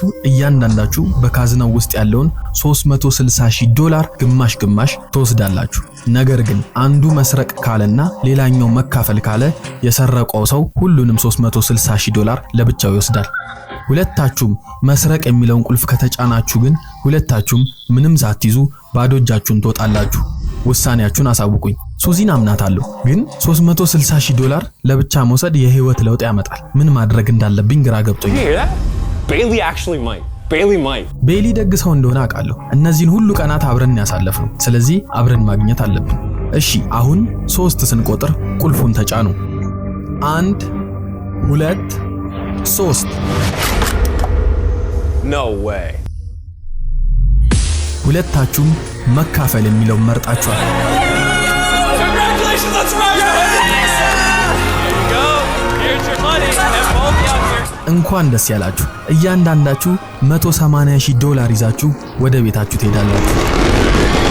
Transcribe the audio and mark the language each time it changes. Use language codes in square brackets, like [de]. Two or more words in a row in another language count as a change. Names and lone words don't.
[am] እያንዳንዳችሁ በካዝናው ውስጥ ያለውን $360,000 ግማሽ ግማሽ ትወስዳላችሁ። ነገር ግን አንዱ መስረቅ ካለና ሌላኛው መካፈል ካለ የሰረቀው ሰው ሁሉንም $360,000 ለብቻው ይወስዳል። ሁለታችሁም መስረቅ የሚለውን ቁልፍ ከተጫናችሁ ግን ሁለታችሁም ምንም ሳትይዙ ባዶ እጃችሁን ትወጣላችሁ። ውሳኔያችሁን አሳውቁኝ። ሱዚን አምናታለሁ፣ ግን $360,000 ለብቻ መውሰድ የህይወት ለውጥ ያመጣል። ምን ማድረግ እንዳለብኝ ግራ ገብቶኛል። [en] Bailey actually might. Bailey might. [am] ቤሊ ደግ ሰው እንደሆነ አውቃለሁ። እነዚህን ሁሉ ቀናት አብረን ያሳለፍነው፣ ስለዚህ አብረን ማግኘት አለብን። እሺ፣ አሁን 3 ስንቆጥር ቁልፉን ተጫኑ። 1 2 3 [en] No way. [am] ሁለታችሁም መካፈል የሚለውን መርጣችኋል። [en] Congratulations, let's rock it! There you go. Here's your money. And both out here. [am] እንኳን ደስ ያላችሁ። እያንዳንዳችሁ $180,000 ይዛችሁ ወደ ቤታችሁ ትሄዳላችሁ።